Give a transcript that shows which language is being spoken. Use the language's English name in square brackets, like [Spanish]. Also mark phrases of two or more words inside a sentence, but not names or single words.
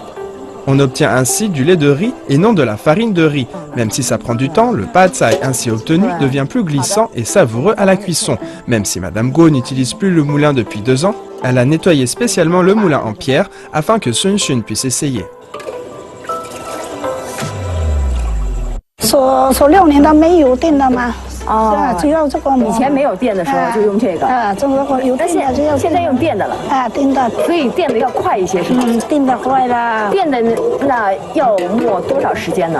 [French] On obtient ainsi du lait de riz et non de la farine de riz. Même si ça prend du temps, le pad thai ainsi obtenu devient plus glissant et savoureux à la cuisson. Même si Madame Guo n'utilise plus le moulin depuis 2 ans, elle a nettoyé spécialement le moulin en pierre afin que Sun Xun puisse essayer. [Chinese] 说6年都没有电了吗？哦，只要这个。以前没有电的时候就用这个。这个有电的就要。现在用电的了。电的。所以电的要快一些是吗？电的快了。电的那要磨多少时间呢？